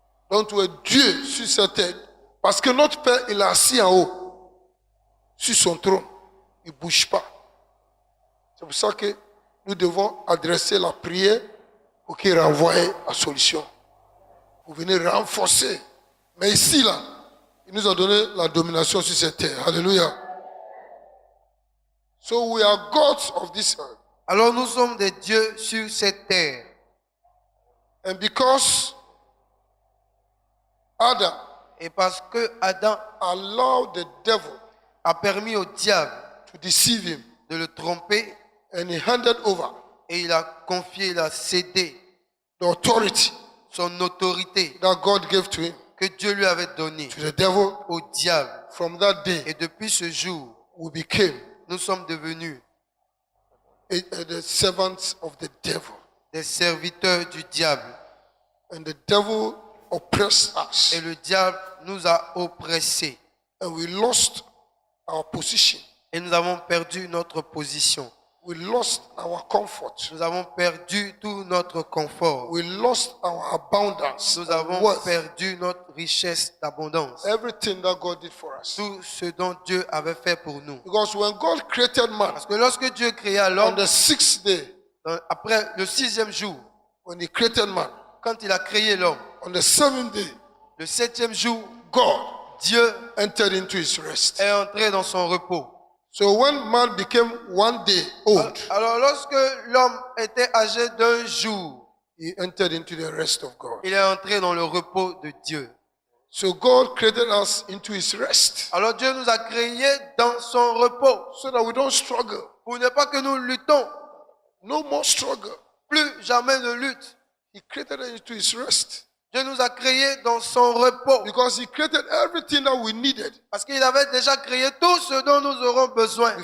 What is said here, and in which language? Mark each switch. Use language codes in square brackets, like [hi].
[fr] Donc tu es Dieu sur cette terre. Parce que notre Père, il est assis en haut, sur son trône. Il ne bouge pas. C'est pour ça que nous devons adresser la prière pour qu'il renvoie la solution. Pour venir renforcer. Mais ici, là, il nous a donné la domination sur cette terre. Alléluia. [en] So we are gods of this earth. [fr] Alors nous sommes des dieux sur cette terre. [en] And because Adam [fr] Et parce que Adam [en] allowed the devil [fr] a permis au diable [en] to deceive him, [fr] de le tromper [en] and he handed over [fr] et il a confié, il a cédé [en] the authority [fr] son autorité [en] that God gave to him [fr] que Dieu lui avait donnée [en] to the devil, [fr] au diable. [en] from that day [fr] Et depuis ce jour, [en] we became [fr] nous sommes devenus [en] the servants of the devil. [fr] des serviteurs du diable. [en] And the devil oppressed us. [fr] Et le diable nous a oppressés. [en] And we lost our position. [fr] Et nous avons perdu notre position. [en] We lost our comfort. [fr] Nous avons perdu tout notre confort. [en] We lost our abundance. [fr] Nous [en] and [fr] avons [en] worth. [fr] perdu notre richesse d'abondance. [en] Everything that God did for us. [fr] Tout ce dont Dieu avait fait pour nous. [en] Because when God created man [fr] Parce que lorsque Dieu créa [en] on [fr] l'homme, [en] the sixth day, [fr] après le 6e jour, [en] when he created man, [fr] quand il a créé l'homme, [en] on the seventh day, [fr] le 7e jour, [en] God [fr] Dieu [en] entered into his rest. [fr] est entré dans son repos. [en] So when man became 1 day old, [fr] Alors lorsque l'homme était âgé d'1 jour, [en] he entered into the rest of God. [fr] il est entré dans le repos de Dieu. [en] So God created us into his rest [fr] Alors Dieu nous a créés dans son repos [en] so that we don't struggle. [fr] pour ne pas que nous luttons. [en] No more struggle. [fr] Plus jamais de lutte. [en] He created us into his rest [fr] Dieu nous a créés dans son repos [en] because he created everything that we needed [fr] parce qu'il avait déjà créé tout ce dont nous aurons besoin